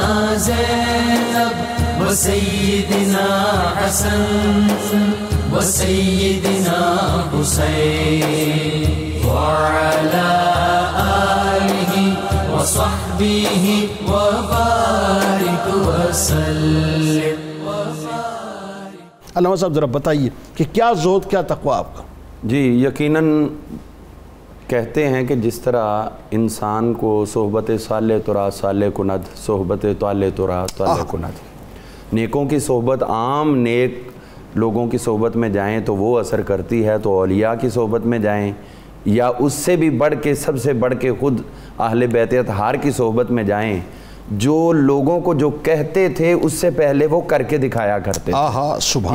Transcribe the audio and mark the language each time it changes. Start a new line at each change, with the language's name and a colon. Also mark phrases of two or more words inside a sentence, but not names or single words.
Arabic: زينب وسيدنا حسن وسيدنا حسين وعلى آله وصحبه وبارك وسلم۔
Urdu: علامہ صاحب ذرا بتائیے کہ کیا زہد کیا تقویٰ آپ کا؟ جی یقیناً کہتے ہیں کہ جس طرح انسان کو
Persian: صحبت صالح ترا صالح کند، صحبت طالح ترا طالح کند،
Urdu: نیکوں کی صحبت، عام نیک لوگوں کی صحبت میں جائیں تو وہ اثر کرتی ہے، تو اولیاء کی صحبت میں جائیں یا اس سے بھی بڑھ کے، سب سے بڑھ کے خود اہل بیت اطہار کی صحبت میں جائیں، جو لوگوں کو جو کہتے تھے اس سے پہلے وہ کر کے دکھایا کرتے تھے۔